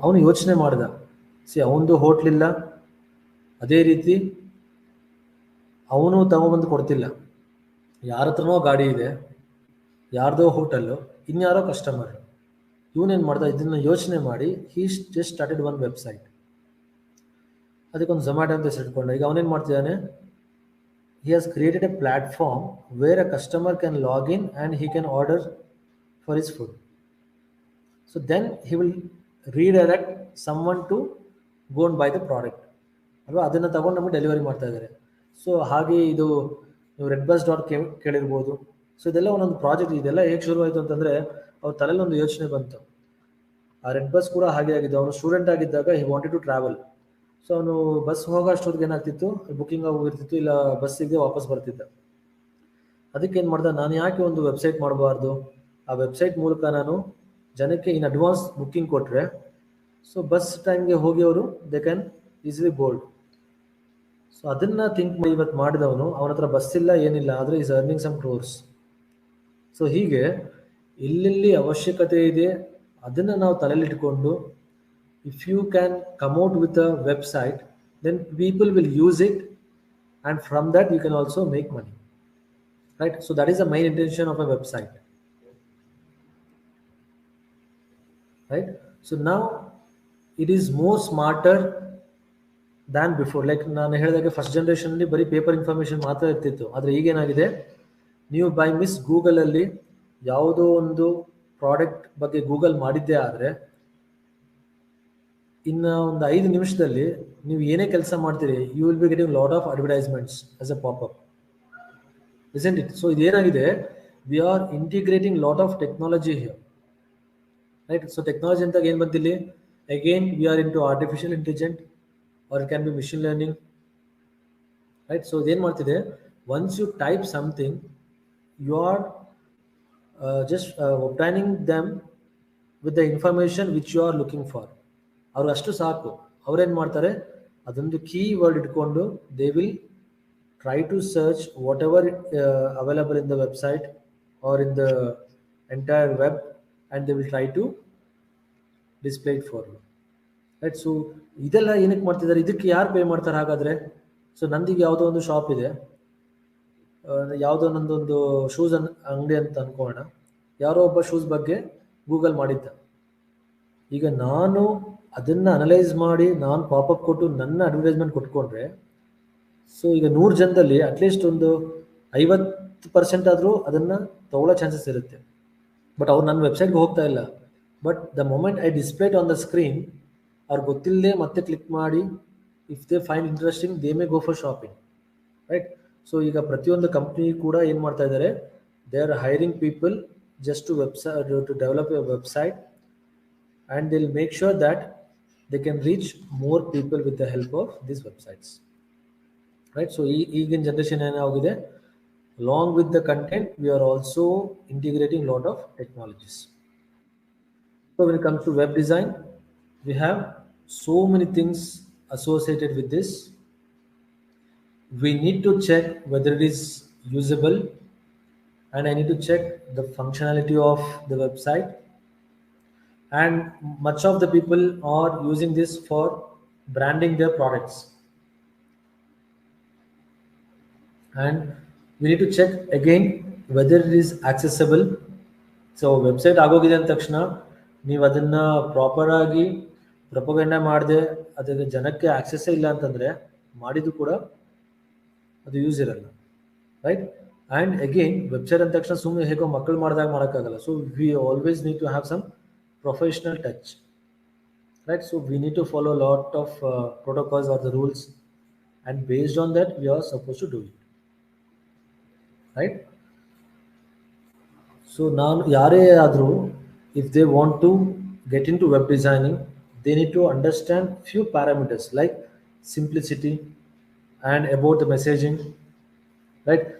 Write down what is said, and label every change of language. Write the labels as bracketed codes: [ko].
[kn] ಅವನು ಯೋಚನೆ ಮಾಡ್ದ, ಅವನದು ಹೋಟ್ಲಿಲ್ಲ, ಅದೇ ರೀತಿ ಅವನು ತಗೊಬಂದು ಕೊಡ್ತಿಲ್ಲ, ಯಾರ ಹತ್ರನೋ ಗಾಡಿ ಇದೆ, ಯಾರ್ದೋ ಹೋಟೆಲ್ಲು, ಇನ್ಯಾರೋ ಕಸ್ಟಮರ್. ಇವನೇನು ಮಾಡ್ದ, ಇದನ್ನು ಯೋಚನೆ ಮಾಡಿ [en] He just started one website. [kn] ಅದಕ್ಕೊಂದು ಝೊಮ್ಯಾಟೊ ಅಂತ ಹೆಸರಿಟ್ಕೊಂಡ. ಈಗ ಅವನೇನು ಮಾಡ್ತಿದ್ದಾನೆ, [en] he has created a platform where a customer can log in and he can order for his food. So then he will redirect someone to go and buy the product. [kn] ಅಲ್ವಾ? ಅದನ್ನು ತಗೊಂಡು ನಮಗೆ delivery ಮಾಡ್ತಾ ಇದ್ದಾರೆ. So ಹಾಗೆ ಇದು ನೀವು redbus.com ಕೇಳಿರ್ಬೋದು. ಸೊ ಇದೆಲ್ಲ ಒಂದೊಂದು ಪ್ರಾಜೆಕ್ಟ್. ಇದೆಲ್ಲ ಹೇಗೆ ಶುರುವಾಯಿತು ಅಂತಂದರೆ, ಅವ್ರ ತಲೆಯಲ್ಲಿ ಒಂದು ಯೋಚನೆ ಬಂತು. ಆ redbus ಕೂಡ ಹಾಗೆ ಆಗಿದ್ದು. ಅವನು ಸ್ಟೂಡೆಂಟ್ ಆಗಿದ್ದಾಗ [en] he wanted to travel. [kn] So ಅವನು ಬಸ್ ಹೋಗೋ ಅಷ್ಟೊತ್ತಿಗೆ ಏನಾಗ್ತಿತ್ತು, ಬುಕ್ಕಿಂಗ್ ಆಗೋಗಿರ್ತಿತ್ತು, ಇಲ್ಲ ಬಸ್ಸಿಗೆ ವಾಪಸ್ ಬರ್ತಿದ್ದ. ಅದಕ್ಕೆ ಏನು ಮಾಡ್ದೆ, ನಾನು ಯಾಕೆ ಒಂದು ವೆಬ್ಸೈಟ್ ಮಾಡಬಾರ್ದು? ಆ ವೆಬ್ಸೈಟ್ ಮೂಲಕ ನಾನು ಜನಕ್ಕೆ ಇನ್ ಅಡ್ವಾನ್ಸ್ ಬುಕ್ಕಿಂಗ್ ಕೊಟ್ಟರೆ, ಸೊ ಬಸ್ ಟೈಮ್ಗೆ ಹೋಗಿ ಅವರು [en] They can easily board. [kn] So ಅದನ್ನು ಥಿಂಕ್ ಮಾಡಿ ಇವತ್ತು ಮಾಡಿದವನು, ಅವನ ಹತ್ರ ಬಸ್ ಇಲ್ಲ, ಏನಿಲ್ಲ, ಆದರೆ [en] Is earning some crores. [kn] So ಹೀಗೆ ಎಲ್ಲೆಲ್ಲಿ ಅವಶ್ಯಕತೆ ಇದೆ ಅದನ್ನು ನಾವು ತಲೆಯಲ್ಲಿಟ್ಕೊಂಡು, [en] if you can come out with a website, then people will use it, and from that you can also make money, right? So that is the main intention of a website, right? So now it is more smarter than before. [kn] Like ನಾನು ಹೇಳಿದಾಗೆ first ಜನರೇಷನಲ್ಲಿ ಬರೀ paper information ಮಾತ್ರ ಇರ್ತಿತ್ತು. ಆದರೆ ಈಗೇನಾಗಿದೆ, ನೀವು by miss ಗೂಗಲಲ್ಲಿ ಯಾವುದೋ ಒಂದು ಪ್ರಾಡಕ್ಟ್ ಬಗ್ಗೆ ಗೂಗಲ್ ಮಾಡಿದ್ದೇ ಆದರೆ ಇನ್ನು ಒಂದು 5 ನಿಮಿಷದಲ್ಲಿ ನೀವು ಏನೇ ಕೆಲಸ ಮಾಡ್ತೀರಿ, [en] You will be getting lot of advertisements as a popup, isn't it? [kn] So ಇದೇನಾಗಿದೆ, [en] We are integrating lot of technology here, right? [kn] So technology ಅಂತಾಗ ಏನು ಬಂತಿಲ್ಲಿ, [en] Again we are into artificial intelligent or it can be machine learning, right? [kn] So ಇದೇನು ಮಾಡ್ತಿದೆ, [en] Once you type something, you are just obtaining them with the information which you are looking for. [kn] ಅವ್ರು ಅಷ್ಟು ಸಾಕು. ಅವ್ರೇನು ಮಾಡ್ತಾರೆ, ಅದೊಂದು key word ಇಟ್ಕೊಂಡು [en] They will try to search whatever available in the website, or in the entire web, and they will try to display it for you, right? [kn] So ಇದೆಲ್ಲ ಏನಕ್ಕೆ ಮಾಡ್ತಿದ್ದಾರೆ, ಇದಕ್ಕೆ ಯಾರು ಪೇ ಮಾಡ್ತಾರೆ ಹಾಗಾದರೆ? ಸೊ ನಂದೀಗ ಯಾವುದೋ ಒಂದು ಶಾಪ್ ಇದೆ, ಯಾವುದೋ ನಂದೊಂದು ಶೂಸ್ ಅಂಗಡಿ ಅಂತ ಅನ್ಕೋಣ. ಯಾರೋ ಒಬ್ಬ ಶೂಸ್ ಬಗ್ಗೆ ಗೂಗಲ್ ಮಾಡಿದ್ದ. ಈಗ ನಾನು ಅದನ್ನು ಅನಲೈಸ್ ಮಾಡಿ ನಾನು ಪಾಪಪ್ ಕೊಟ್ಟು ನನ್ನ ಅಡ್ವರ್ಟೈಸ್ಮೆಂಟ್ ಕೊಟ್ಕೊಂಡ್ರೆ, ಸೊ ಈಗ 100 ಜನದಲ್ಲಿ ಅಟ್ಲೀಸ್ಟ್ ಒಂದು 50% ಆದರೂ ಅದನ್ನು ತಗೊಳ್ಳೋ ಚಾನ್ಸಸ್ ಇರುತ್ತೆ. ಬಟ್ ಅವ್ರು ನನ್ನ ವೆಬ್ಸೈಟ್ಗೆ ಹೋಗ್ತಾ ಇಲ್ಲ. [en] but the moment I display it on the screen, [kn] ಅವ್ರು ಗೊತ್ತಿಲ್ಲದೆ ಮತ್ತೆ ಕ್ಲಿಕ್ ಮಾಡಿ, [en] If they find interesting they may go for shopping, right? [kn] So ಈಗ ಪ್ರತಿಯೊಂದು ಕಂಪ್ನಿ ಕೂಡ ಏನು ಮಾಡ್ತಾ ಇದ್ದಾರೆ, [en] They are hiring people just to develop a website, and they'll make sure that they can reach more people with the help of these websites, right? So [kn] ಈಗಿನ generation ಏನಾಗಿದೆ, [en] along with the content we are also integrating lot of technologies. So when it comes to web design, we have so many things associated with this. We need to check whether it is usable, and I need to check the functionality of the website, and much of the people are using this for branding their products, and we need to check again whether it is accessible. [kn] So website ಆಗೋಗಿದೆ ಅಂದ ತಕ್ಷಣ ನೀವು ಅದನ್ನು proper ಆಗಿ ಪ್ರೊಪಗಂಡ ಮಾಡದೆ ಅದಕ್ಕೆ ಜನಕ್ಕೆ ಆಕ್ಸೆಸ್ಸೇ ಇಲ್ಲ ಅಂತಂದರೆ ಮಾಡಿದ್ದು ಕೂಡ ಅದು ಯೂಸ್ ಇರಲ್ಲ, [en] Right? And again, [kn] ವೆಬ್ಸೈಟ್ ಅಂದ ತಕ್ಷಣ ಸುಮ್ಮನೆ ಹೇಗೋ ಮಕ್ಕಳು ಮಾಡಿದಾಗ ಮಾಡೋಕ್ಕಾಗಲ್ಲ. [en] So we always need to have some professional touch, right? So we need to follow lot of protocols or the rules, and based on that we are supposed to do it, right? So [kn] ನಾನು ಯಾರೇ ಆದರೂ, [en] if they want to get into web designing, they need to understand few parameters like simplicity and about the messaging, right?